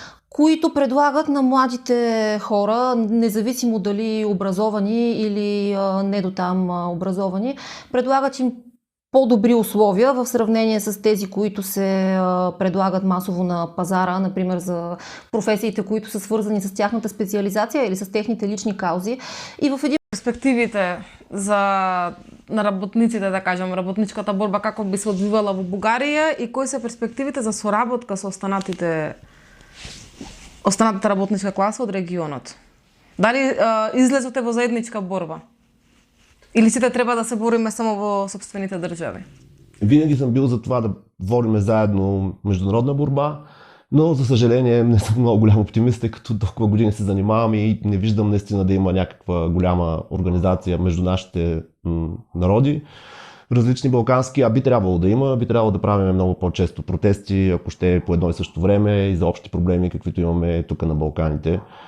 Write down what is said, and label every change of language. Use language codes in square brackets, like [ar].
[bg] които предлагат на младите хора, независимо дали образовани или не до там образовани, предлагат им по-добри условия в сравнение с тези, които се предлагат масово на пазара, например за професиите, които са свързани с тяхната специализация или с техните лични каузи. И в един [mk] перспективите на работниците, да кажем, работничката борба, како би се одвивала во Бугарија и кои се перспективите за соработка со останатата работничка класа од регионот? Дали излезоте во заедничка борба? Или сите трябва да се бориме само во собствените држави? [bg] Винаги съм бил за това да водиме заедно международна борба, но за съжаление не съм много голям оптимист, тъй като толкова години се занимавам и не виждам наистина да има някаква голяма организация между нашите народи. Различни балкански, би трябвало да има, би трябвало да правим много по-често протести, ако ще е по едно и също време и за общи проблеми, каквито имаме тук на Балканите.